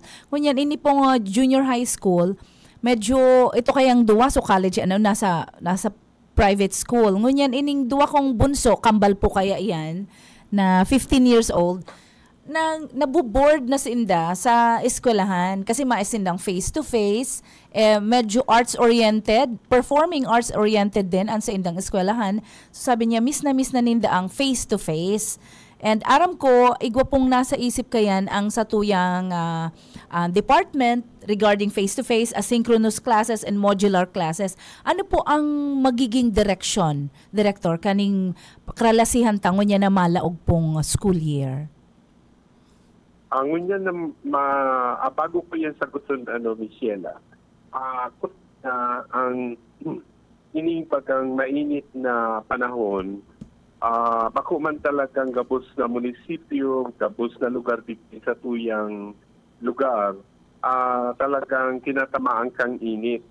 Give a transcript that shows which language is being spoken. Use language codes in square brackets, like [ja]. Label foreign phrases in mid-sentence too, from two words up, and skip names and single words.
[bik] Ngunyan, ini pong [en] junior high school, [bik] medyo ito kayang duwa. So college, nasa [en] private school. [bik] Ngunyan, ining duwa kong bunso, kambal po kaya yan, na [en] 15 years old, [bik] nabuboard na si Inda sa eskwelahan kasi maisindang face-to-face, medyo arts-oriented, [en] performing arts-oriented [bik] din ang sa Indang eskwelahan. So sabi niya, miss na Ninda ang face-to-face. And aram ko, igwa pong nasa isip kayan ang satuyang department regarding face-to-face, [en] asynchronous classes, and modular classes. [bik] Ano po ang magiging direction, Director, kaning kralasihan tangon niya na malaog pong school year? Ang unya na bago ko yan sagutin, Michela, ang pagkang mainit na panahon, bako man talagang gabos na munisipyo, gabos na lugar dito sa tuyang lugar, talagang kinatamaan kang init.